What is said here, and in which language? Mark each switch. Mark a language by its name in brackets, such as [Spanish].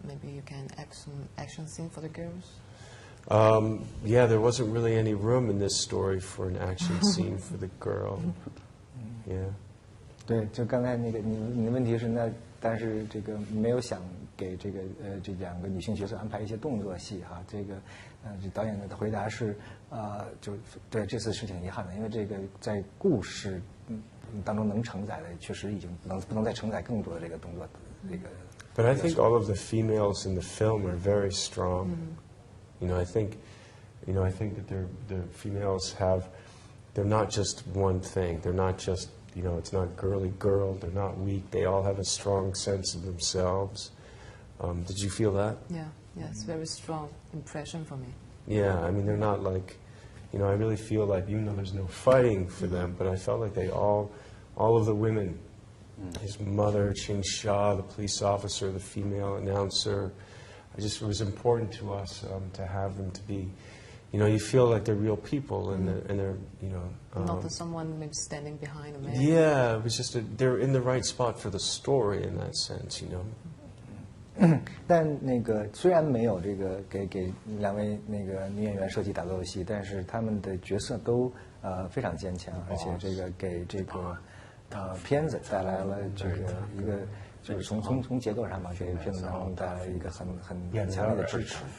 [English] Maybe you can act some action scene for the girls. Yeah, there wasn't really any room in this story for an action scene for the girl. Yeah. [Chinese] 对，就刚才你的问题是但是这个没有想给这两个女性角色安排一些动作戏哈。这个这导演的回答是就对这次是挺遗憾的，因为这个在故事当中能承载的确实已经不能再承载更多的这个动作这个。 [English] But I think all of the females in the film are very strong. I think that the females they're not just one thing. They're not just, it's not girly girl. They're not weak. They all have a strong sense of themselves. Did you feel that? Yeah, it's a very strong impression for me. Yeah, they're not like, I really feel like, even though there's no fighting for them, but I felt like they all of the women, his mother, Qing Xia, the police officer, the female announcer, it was important to us to have them to be, you feel like they're real people and they're, not someone maybe standing behind a man. Yeah, it was just they're in the right spot for the story in that sense, [Chinese] 但虽然没有这个给两位女演员设计打斗的戏，但是他们的角色都非常坚强，而且这个给这个片子带来了这个一个。就是从结构上嘛，给片子当中带来一个很强烈的支持。